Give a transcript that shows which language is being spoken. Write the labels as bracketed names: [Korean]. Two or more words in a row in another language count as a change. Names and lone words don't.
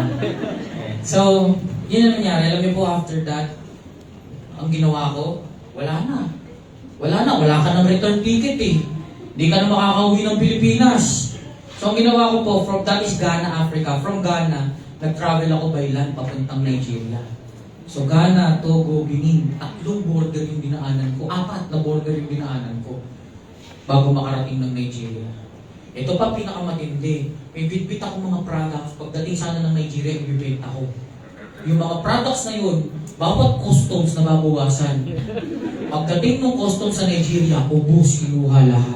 [Filipino] So, yun ang nangyari. Alam niyo po, after that, ang ginawa ko, wala na. Wala ka ng return ticket eh. Di ka na makakauwi ng Pilipinas. So, ang ginawa ko po, [English] that is Ghana, Africa. From Ghana, [Filipino] nag-travel ako [English] by land [Filipino] papuntang Nigeria. So, Ghana, Togo, Benin, 3 border yung dinaanan ko. 4 na border yung dinaanan ko bago makarating ng Nigeria. Ito pa pinakamatindi. May bitbit ako mga products. Pagdating sana ng Nigeria, ibibenta ko. Yung mga products na yun, bawat customs na babawasan. Pagdating ng customs sa Nigeria, ubus, kinuha lahat.